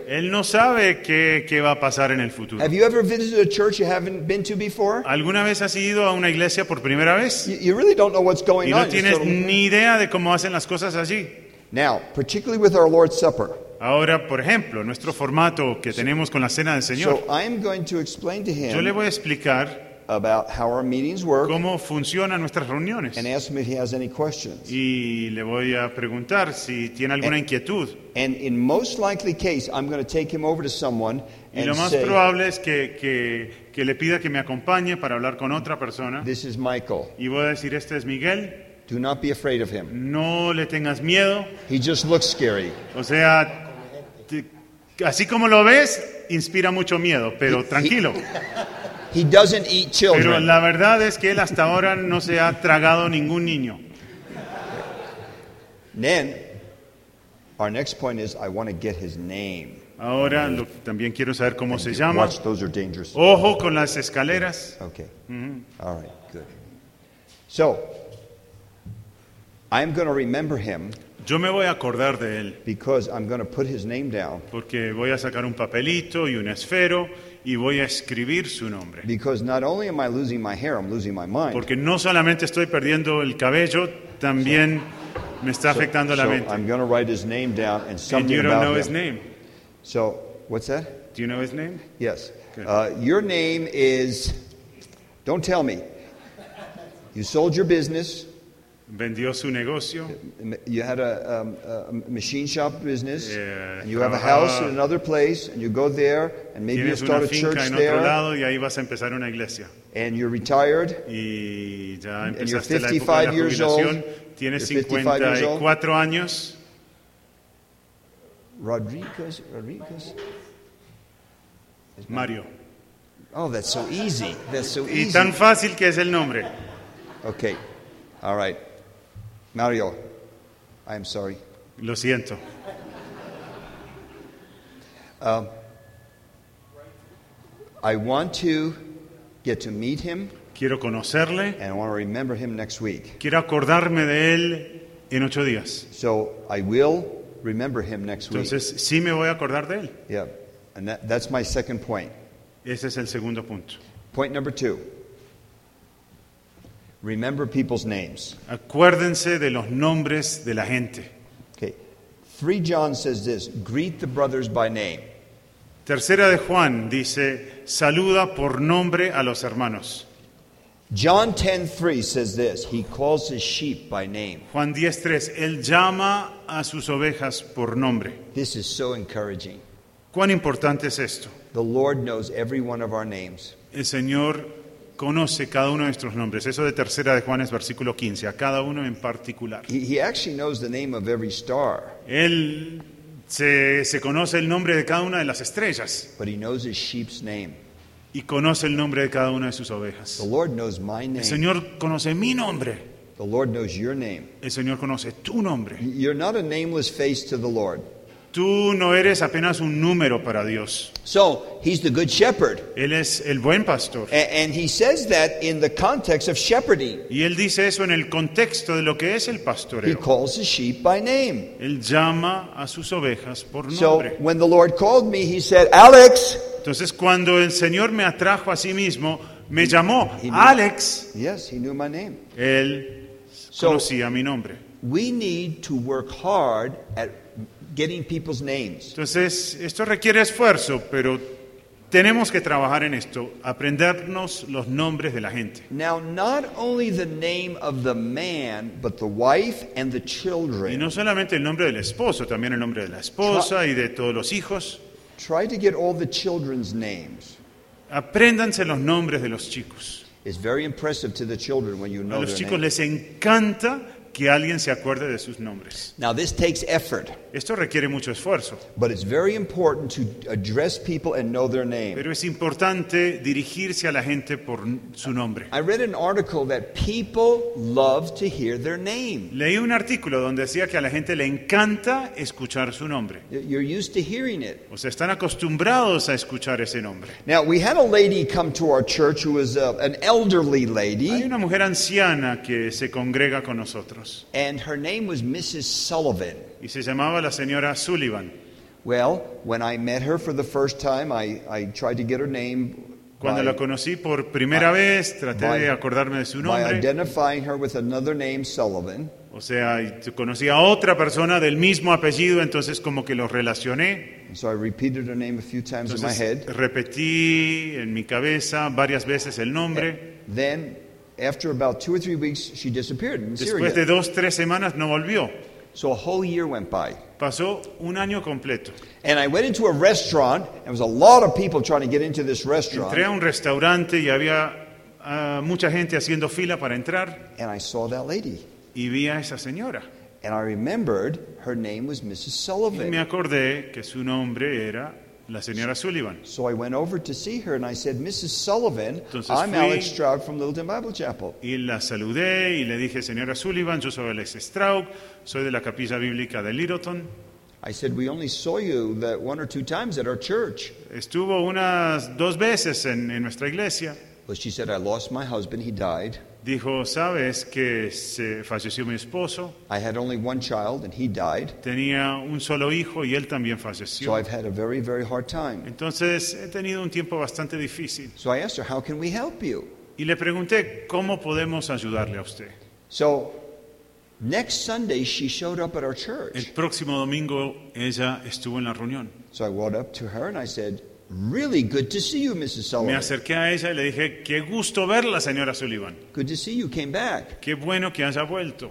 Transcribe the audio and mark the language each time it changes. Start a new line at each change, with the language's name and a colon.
Spanish: Él no sabe qué va a pasar en el futuro.
English: Have you ever visited a church you haven't been to before?
Spanish: ¿Alguna vez has ido a una iglesia por primera vez?
English: You really don't know what's going on.
Spanish: Y no tienes ni idea de cómo hacen las cosas allí.
English: Now, particularly with our Lord's Supper.
Spanish: Ahora, por ejemplo, nuestro formato que tenemos con la cena del Señor.
English: So I'm going to explain to him.
Spanish: Yo le voy a explicar.
English: About how our meetings work.
Spanish: ¿Cómo funcionan nuestras reuniones?
English: And ask him if he has any questions.
Spanish: Y le voy a preguntar si tiene alguna inquietud.
English: And in most likely case, I'm going to take him over to someone and say.
Spanish: Y lo más probable es que le pida que me acompañe para hablar con otra persona.
English: This is Michael.
Spanish: Y voy a decir, este es Miguel.
English: Do not be afraid of him.
Spanish: No le tengas miedo.
English: He just looks scary.
Spanish: O sea, así como lo ves, inspira mucho miedo, pero tranquilo.
English: He doesn't eat children.
Spanish: Pero la verdad es que él hasta ahora no se ha tragado ningún niño.
English: Then, our next point is I want to get his name.
Spanish: Ahora también quiero saber cómo
English: and
Spanish: se llama.
English: Watch, those are dangerous.
Spanish: Ojo con las escaleras.
English: Okay. Mm-hmm. All right. Good. So, I'm going to remember him.
Spanish: Yo me voy a acordar de él.
English: Because I'm going to put his name down.
Spanish: Porque voy a sacar un papelito y un esfero. Y voy a escribir su nombre.
English: Because not only am I losing my hair, I'm losing my mind.
Spanish: Porque no solamente estoy perdiendo el cabello, también so, me está afectando
English: so,
Spanish: la mente.
English: So I'm going to write his name down and something about him. You don't know his name. So, what's that? Do you know his name? Yes. Your name is, don't tell me. You sold your business.
Spanish: Vendió su negocio.
English: You had a machine shop business. And you have a house in another place, and you go there, and maybe you start a church
Spanish: en
English: there.
Spanish: Otro lado, y ahí vas a empezar una iglesia.
English: And you're retired.
Spanish: Y ya empezaste
English: and you're 55
Spanish: la época de la jubilación.
English: Years old.
Spanish: Tienes 54 años. Rodriguez. Mario.
English: Oh, that's so easy. That's so easy.
Spanish: Y tan fácil que es el nombre.
English: Okay. All right. Mario, I am sorry.
Spanish: Lo siento.
English: I want to get to meet him.
Spanish: Quiero conocerle.
English: And I want to remember him next week.
Spanish: Quiero acordarme de él en 8 días.
English: So I will remember him next week.
Spanish: Entonces sí me voy a acordar de él.
English: Yeah, and that's my second point.
Spanish: Ese es el segundo punto.
English: Point number two. Remember people's names.
Spanish: Acuérdense de los nombres de la gente.
English: Okay. 3 John says this, greet the brothers by name.
Spanish: Tercera de Juan dice, saluda por nombre a los hermanos.
English: John 10:3 says this, he calls his sheep by name.
Spanish: Juan 10:3, él llama a sus ovejas por nombre.
English: This is so encouraging.
Spanish: ¿Cuán importante es esto?
English: The Lord knows every one of our names.
Spanish: El Señor conoce cada uno de nuestros nombres. Eso de tercera de Juan es versículo 15. A cada uno en particular.
English: He actually knows the name of every star.
Spanish: Él se conoce el nombre de cada una de las estrellas.
English: But he knows his sheep's name.
Spanish: Y conoce el nombre de cada una de sus ovejas.
English: The Lord knows my name.
Spanish: El Señor conoce mi nombre.
English: The Lord knows your name.
Spanish: El Señor conoce tu nombre.
English: You're not a nameless face to the Lord.
Spanish: Tú no eres apenas un número para Dios.
English: So, he's the good shepherd.
Spanish: Él es el buen pastor.
English: And he says that in the context of shepherding.
Spanish: Y él dice eso en el contexto de lo que es el pastoreo.
English: He calls his sheep by name.
Spanish: Él llama a sus ovejas por nombre.
English: So, when the Lord called me, he said, Alex.
Spanish: Entonces, cuando el Señor me atrajo a sí mismo, me llamó Alex.
English: Yes, he knew my name.
Spanish: Él conocía mi nombre.
English: We need to work hard at getting people's names.
Spanish: Entonces, esto requiere esfuerzo, pero tenemos que trabajar en esto, aprendernos los nombres de la gente.
English: Now, not only the name of the man, but the wife and the children.
Spanish: Y no solamente el nombre del esposo, también el nombre de la esposa y de todos los hijos.
English: Try to get all the children's names.
Spanish: Apréndanse los nombres de los chicos.
English: It's very impressive to the children when you know their names.
Spanish: A los chicos les encanta que alguien se acuerde de sus nombres.
English: Now this takes effort.
Spanish: Esto requiere mucho esfuerzo.
English: But it's very important to address people and know their name.
Spanish: Pero es importante dirigirse a la gente por su nombre.
English: I read an article that people love to hear their name.
Spanish: Leí un artículo donde decía que a la gente le encanta escuchar su nombre.
English: You're used to hearing it.
Spanish: O sea, están acostumbrados a escuchar ese nombre.
English: Now we had a lady come to our church who was an elderly lady.
Spanish: Hay una mujer anciana que se congrega con nosotros.
English: And her name was Mrs. Sullivan.
Spanish: Y se llamaba la señora Sullivan.
English: Well, when I met her for the first time, I tried to get her name.
Spanish: Cuando la conocí por primera vez, traté de acordarme de su nombre.
English: By identifying her with another name, Sullivan.
Spanish: O sea, conocí a otra persona del mismo apellido, entonces como que lo relacioné.
English: So I repeated her name a few times
Spanish: entonces,
English: in my head.
Spanish: Repetí en mi cabeza varias veces el nombre.
English: Then, after about 2 or 3 weeks, she disappeared in Syria.
Spanish: Después de 2 o 3 semanas, no volvió.
English: So a whole year went by.
Spanish: Pasó un año completo.
English: And I went into a restaurant. There was a lot of people trying to get into this restaurant.
Spanish: Entré a un restaurante y había mucha gente haciendo fila para entrar.
English: And I saw that lady.
Spanish: Y vi a esa señora.
English: And I remembered her name was Mrs. Sullivan.
Spanish: Y me acordé que su nombre era la señora Sullivan.
English: So I went over to see her and I said, Mrs. Sullivan,
Spanish: entonces
English: I'm Alex Straub from Littleton Bible Chapel.
Spanish: Y la saludé y le dije, señora Sullivan, yo soy Alex Straub, soy de la capilla bíblica de Littleton.
English: I said, we only saw you that 1 or 2 times at our church.
Spanish: Estuvo unas 2 veces en nuestra iglesia.
English: Well, she said, I lost my husband, he died.
Spanish: Dijo, sabes que se falleció mi esposo.
English: I had only one child and he died.
Spanish: Tenía un solo hijo y él también falleció.
English: So I've had a very, very hard time.
Spanish: Entonces he tenido un tiempo bastante difícil.
English: So I asked her, how can we help you?
Spanish: Y le pregunté, ¿cómo podemos ayudarle a usted?
English: So, next Sunday she showed up at our church.
Spanish: El próximo domingo ella estuvo en la reunión.
English: So I walked up to her and I said, really good to see you, Mrs. Sullivan.
Spanish: Me acerqué a ella y le dije, qué gusto verla, señora Sullivan.
English: Good to see you. Came back.
Spanish: Qué bueno que haya vuelto.